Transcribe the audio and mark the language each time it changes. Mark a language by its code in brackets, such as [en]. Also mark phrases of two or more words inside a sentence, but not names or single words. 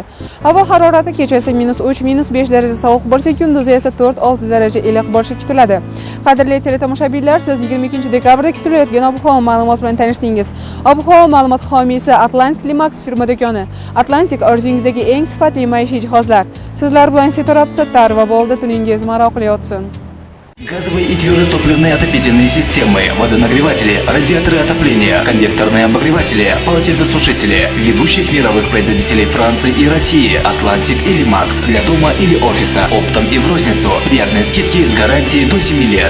[uz] Havo harorati kechasi -3, -5 daraja sovuq bo'lsa, kunduzi esa 4-6 daraja iliq bo'lishi kutiladi. Qadrli teletomoshabinlar, siz 22-dekabrda kutilayotgan ob-havo ma'lumot bilan tanishdingiz. Ob-havo ma'lumot homiysi Atlantic Limax firma do'koni. Atlantic orzungizdagi eng sifatli maishiy jihozlar. Sizlar bilan Setorab Sattar va bo'ldi, tuningiz maroqli o'tsin. [ru] Газовые и твердотопливные отопительные системы, водонагреватели, радиаторы отопления, конвекторные обогреватели, полотенцесушители ведущих мировых производителей Франции и России, Atlantic или Max для дома или офиса, оптом и в розницу. Приятные скидки с гарантией до 7 лет.